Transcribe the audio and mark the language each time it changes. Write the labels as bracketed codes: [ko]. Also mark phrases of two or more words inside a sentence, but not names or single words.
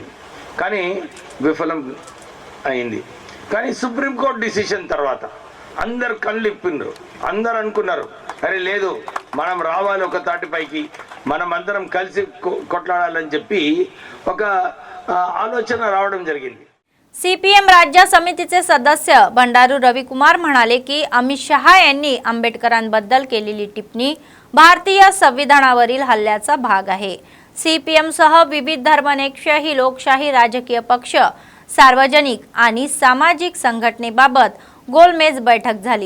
[te] కానీ విఫలం అయింది. కానీ [en] Supreme Court decision [te] తర్వాత అందరు కళ్ళు ఇప్పిండ్రు, అందరు అనుకున్నారు అరే లేదు మనం రావాలి ఒక తాటిపైకి, మనం అందరం కలిసి కొట్లాడాలని చెప్పి ఒక ఆలోచన రావడం జరిగింది. [mr] सीपीएम राज्य समितीचे सदस्य भंडारू रविकुमार म्हणाले की अमित शहा यांनी आंबेडकरांबद्दल केलेली टिप्पणी भारतीय संविधानावरील हल्ल्याचा भाग आहे. सीपीएम सह विविध धर्मनिरपेक्ष लोकशाही राजकीय पक्ष सार्वजनिक आणि सामाजिक संघटनेबाबत गोलमेज बैठक झाली.